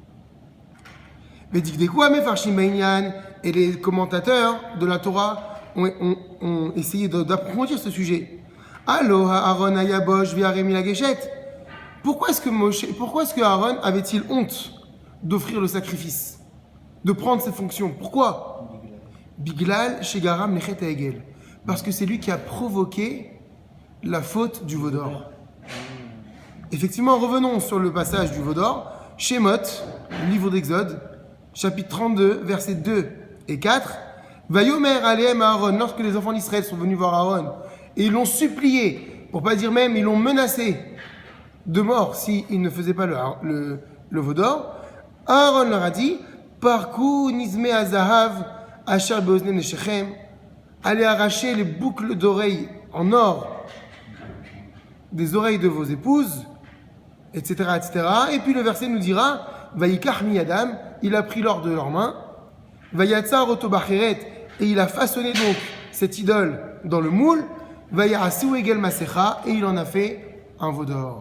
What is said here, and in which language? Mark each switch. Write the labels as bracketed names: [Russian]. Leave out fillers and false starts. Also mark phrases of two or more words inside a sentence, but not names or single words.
[French] Et les commentateurs de la Torah ont essayé d'approfondir ce sujet. [Hebrew] למה אהרן היה בוש וירא לגשת. [French] Pourquoi est-ce que Aaron avait-il honte d'offrir le sacrifice, de prendre ses fonctions? Pourquoi? [Hebrew] בגלל שגרם לחטא העגל. [French] Parce que c'est lui qui a provoqué la faute du veau d'or. Effectivement, revenons sur le passage du veau d'or. Shemot, livre d'Exode, chapitre 32, versets 2 et 4. [Hebrew] ויאמר אלהם אהרן, [French] lorsque les enfants d'Israël sont venus voir Aaron, et ils l'ont supplié, pour pas dire même, ils l'ont menacé de mort s'il ne faisait pas le veau d'or, Aaron leur a dit, [Hebrew] פרקו נזמי הזהב אשר באזני נשיכם, [French] allez arracher les boucles d'oreilles en or des oreilles de vos épouses, etc., etc. Et puis le verset nous dira, [Hebrew] ויקח מידם, [French] il a pris l'or de leurs mains, [Hebrew] ויצר אתו בחרט, [French] et il a façonné donc cette idole dans le moule, [Hebrew] ויעשהו עגל מסכה, [French] et il en a fait un veau d'or.